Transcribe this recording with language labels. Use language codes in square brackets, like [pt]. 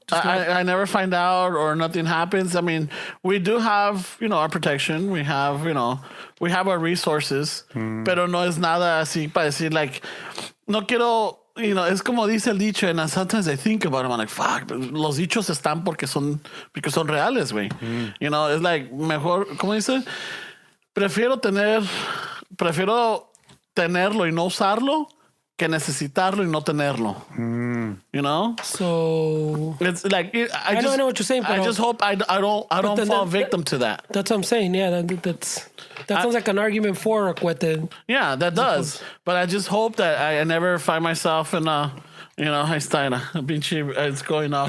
[en] I never find out or nothing happens. I mean, we do have, our protection. We have, we have our resources. [es] Pero no es nada así para decir, like, no quiero, es como dice el dicho, [en] and sometimes I think about it, I'm like, fuck, [es] los dichos están porque son reales, güey. [en] It's like, [es] mejor, ¿cómo dice? Prefiero tenerlo y no usarlo que necesitarlo y no tenerlo. [en] So it's like I know what you're saying. I just hope I don't fall victim to that. That's what I'm saying. Yeah, that sounds like an argument for a cuete. Yeah, that does. But I just hope that I never find myself in a You know, [es] ahí está, era. El pinche, [en] it's going off